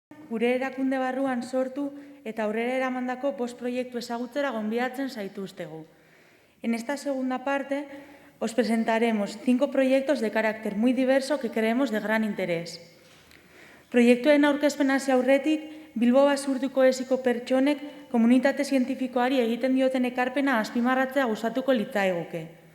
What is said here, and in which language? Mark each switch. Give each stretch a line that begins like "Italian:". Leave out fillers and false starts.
Basque: gure erakunde barruan sortu eta aurrera eramandako 5 proiektu ezagutzera gonbidatzen zaituztegu.
Spanish: En esta segunda parte os presentaremos 5 proyectos de carácter muy diverso que creemos de gran interés.
Basque: Proiektuen aurkezpen hasi aurretik, Bilbo Basurtuko esiko pertsonek komunitate zientifikoari egiten dioten ekarpena azpimarratzea gustatuko litzaiguke.